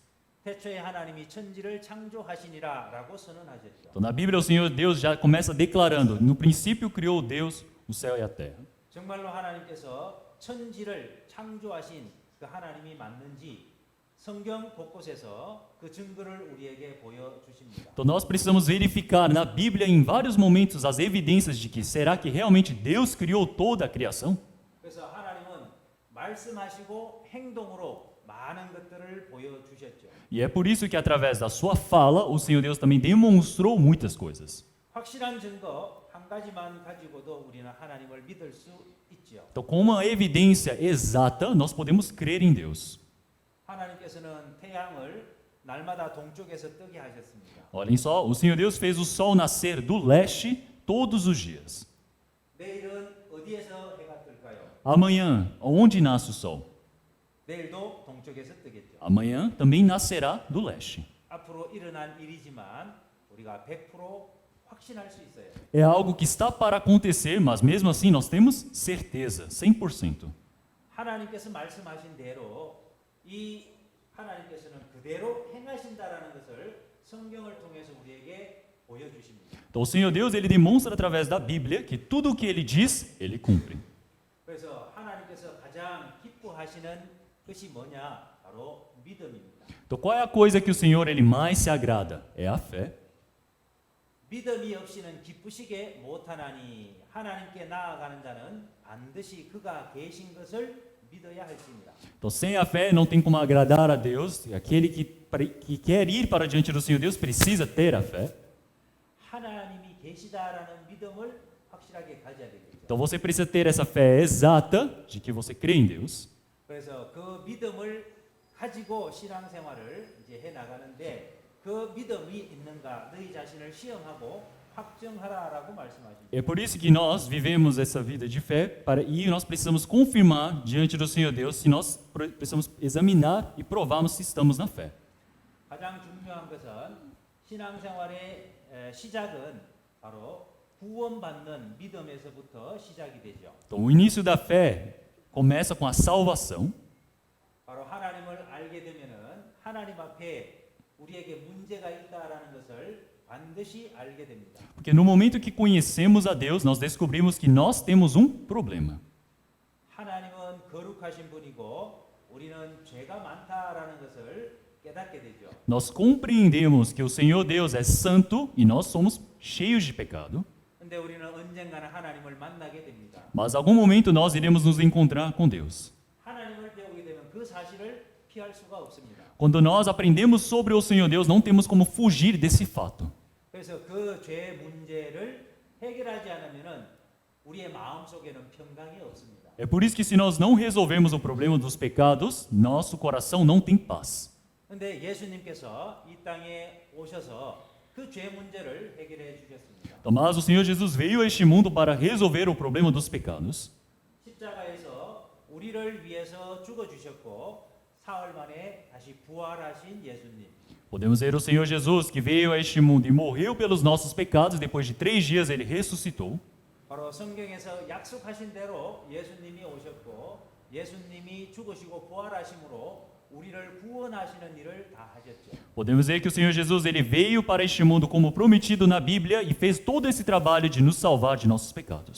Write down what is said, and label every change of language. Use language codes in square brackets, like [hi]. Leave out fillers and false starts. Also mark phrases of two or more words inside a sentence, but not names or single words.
[ko] 태초에 하나님이 천지를 창조하시니라라고 선언하셨죠. [pt] Então, na Bíblia, o Senhor Deus já começa declarando: no princípio criou Deus o céu e a terra. [ko] 정말로 하나님께서 천지를 창조하신 그 하나님이 맞는지 성경 곳곳에서 그 증거를 우리에게 보여주십니다. [pt] Então, nós precisamos verificar na Bíblia, em vários momentos, as evidências de que será que realmente Deus criou toda a criação? [ko] 그래서 하나님은 말씀하시고 행동으로 많은 것들을 보여주셨죠. [pt] E é por isso que, através da sua fala, o Senhor Deus também demonstrou muitas coisas. [ko] 확실한 증거 한 가지만 가지고도 우리는 하나님을 믿을 수 있죠. [pt] Então, com uma evidência exata, nós podemos crer em Deus. [ko] 하나님께서는 태양을 날마다 동쪽에서 뜨게 하셨습니다. [pt] Olhem só, o Senhor Deus fez o sol nascer do leste todos os dias. [ko] 내일은 어디에서 해가 뜰까요? [pt] Amanhã, onde nasce o sol? [ko] 내일도 동쪽에서 뜨겠죠. [pt] Amanhã também nascerá do leste. [ko] 앞으로 일어날 일이지만 우리가 100% 확신할 수 있어요. [pt] É algo que está para acontecer, mas mesmo assim nós temos certeza, 100%. [ko] 하나님께서 말씀하신 대로 이 하나님께서는 그대로 행하신다라는 것을 성경을 통해서 우리에게 보여주십니다. [pt] Então o Senhor Deus, ele demonstra através da Bíblia que tudo o que ele diz, ele cumpre. [ko] 그래서 하나님께서 가장 기뻐하시는 것이 뭐냐? 바로 믿음입니다. [pt] Então qual é a coisa que o Senhor ele mais se agrada? É a fé. [ko] 믿음이 없이는 기쁘시게 못하나니 하나님께 나아가는 자는 반드시 그가 계신 것을 믿어야 할지니라. [pt] Então sem a fé não tem como agradar a Deus. E aquele que quer ir para diante do Senhor Deus precisa ter a fé. [ko] 하나님이 계시다라는 믿음을 확실하게 가져야 되겠죠. [pt] Então você precisa ter essa fé exata de que você crê em Deus. [ko] 그래서 그 믿음을 가지고 신앙생활을 이제 해 나가는데 그 믿음이 있는가 너희 자신을 시험하고 확정하라라고 말씀하십니다. [pt] É por isso que nós vivemos essa vida de fé e nós precisamos confirmar diante do Senhor Deus se nós precisamos examinar e provarmos se estamos na fé. [ko] 가장 중요한 것은 신앙생활의 시작은 바로 구원받는 믿음에서부터 시작이 되죠. [pt] Então o início da fé começa com a salvação. [ko] 바로 하나님을 알게 되면은 하나님 앞에 우리에게 문제가 있다라는 것을 반드시 알게 됩니다. [pt] Porque no momento que conhecemos a Deus, nós descobrimos que nós temos problema. [ko] 하나님은 거룩하신 분이고 우리는 죄가 많다라는 것을 깨닫게 되죠. [pt] Nós compreendemos que o Senhor Deus é santo e nós somos cheios de pecado. [ko] 근데 우리는 언젠가는 하나님을 만나게 됩니다. [pt] Mas algum momento nós iremos nos encontrar com Deus. [ko] 하나님을 배우게 되면 그 사실을 피할 수가 없습니다. [pt] Quando nós aprendemos sobre o Senhor Deus, não temos como fugir desse fato. [ko] 그래서 그 죄 문제를 해결하지 않으면은 우리의 마음속에는 평강이 없습니다. [pt] É por isso que se nós não resolvermos o problema dos pecados, nosso coração não tem paz. [ko] 근데 예수님께서 이 땅에 오셔서 그 죄 문제를 해결해 주셨습니다. [pt] Mas o Senhor Jesus veio a este mundo para resolver o problema dos pecados. [ko] 십자가에서 우리를 위해서 죽어 주셨고 사흘 만에 다시 부활하신 예수님. [pt] Podemos ver o Senhor Jesus que veio a este mundo e morreu pelos nossos pecados e depois de 3 dias ele ressuscitou. [ko] 바로 성경에서 약속하신 대로 예수님이 오셨고 예수님이 죽으시고 부활하심으로 우리를 구원하시는 일을 다 하셨죠. [pt] Podemos ver que o Senhor Jesus ele veio para este mundo como prometido na Bíblia e fez todo esse trabalho de nos salvar de nossos pecados.